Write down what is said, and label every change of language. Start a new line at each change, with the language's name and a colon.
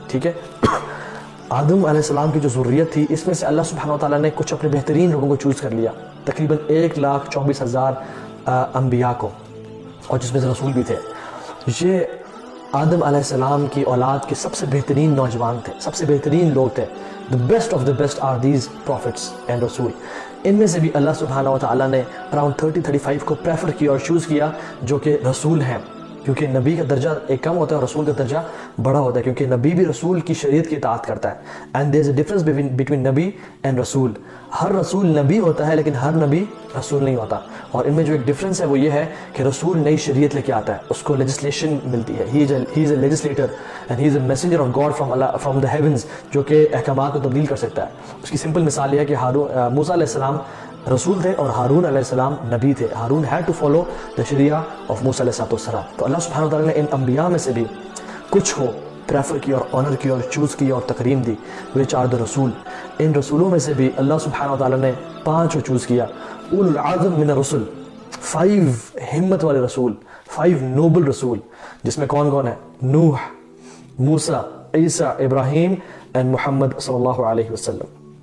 Urdu: ٹھیک ہے, آدم علیہ السلام کی جو ذریت تھی اس میں سے اللہ سبحانہ و تعالیٰ نے کچھ اپنے بہترین لوگوں کو چوز کر لیا, تقریباً 1,24,000 انبیاء کو, اور جس میں سے رسول بھی تھے. یہ آدم علیہ السلام کی اولاد کے سب سے بہترین نوجوان تھے, سب سے بہترین لوگ تھے.
English: the best of the best are these prophets and رسول.
Urdu: ان میں سے بھی اللہ سبحانہ و تعالیٰ نے
English: around 30-35
Urdu: کو پریفر کیا اور چوز کیا جو کہ رسول ہیں, کیونکہ نبی کا درجہ ایک کم ہوتا ہے اور رسول کا درجہ بڑا ہوتا ہے, کیونکہ نبی بھی رسول کی شریعت کی اطاعت کرتا ہے.
English: and there is a difference between نبی and رسول.
Urdu: ہر رسول نبی ہوتا ہے لیکن ہر نبی رسول نہیں ہوتا, اور ان میں جو ایک ڈفرینس ہے وہ یہ ہے کہ رسول نئی شریعت لے کے آتا ہے, اس کو لیجسلیشن ملتی ہے.
English: he is a legislator and he is a messenger of God from the heavens,
Urdu: جو کہ احکامات کو تبدیل کر سکتا ہے. اس کی سمپل مثال یہ ہے کہ موسیٰ علیہ السلام رسول تھے اور ہارون علیہ السلام نبی تھے.
English: Haroon had to follow the sharia of Musa علیہ السلام.
Urdu: تو اللہ سبحانہ و تعالیٰ نے ان انبیاء میں سے بھی کچھ کو پریفر کیا اور آنر کیا اور چوز کیا اور تکریم دی,
English: which are the
Urdu: رسول. ان رسولوں میں سے بھی اللہ سبحانہ و تعالیٰ نے 5 کو چوز کیا, اولو العزم من الرسل, 5 ہمت والے رسول, 5 نوبل رسول, جس میں کون ہے؟ نوح, موسیٰ, عیسیٰ, ابراہیم and محمد صلی اللہ علیہ وسلم.